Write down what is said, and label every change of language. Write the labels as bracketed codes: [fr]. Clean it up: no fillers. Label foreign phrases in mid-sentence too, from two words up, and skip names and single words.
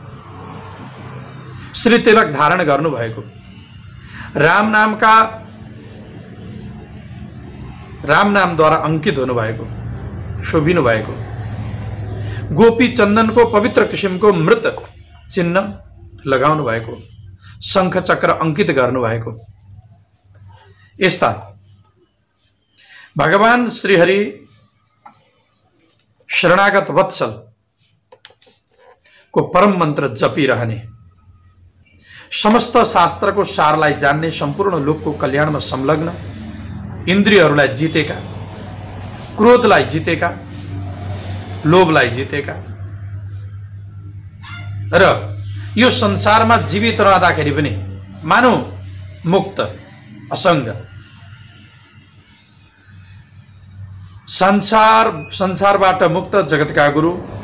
[ne] श्री तिलक धारण गर्नुभएको, राम नामद्वारा अंकित हुनुभएको, शोभिनु भएको, गोपी चन्दनको पवित्र किसिमको मृत चिन्ह लगाउनु भएको, शंख चक्र अंकित गर्नुभएको, यस्ता भगवान श्रीहरि शरणागत वत्सल को परम मंत्र जपिरहने, समस्त शास्त्रको सारलाई जान्ने, सम्पूर्ण लोकको कल्याणमा संलग्न, इन्द्रियहरूलाई जितेका, क्रोधलाई जितेका, लोभलाई जितेका र यो संसारमा जीवित रहँदाखेरि पनि मानव मुक्त, असंग, संसारबाट मुक्त जगतका गुरु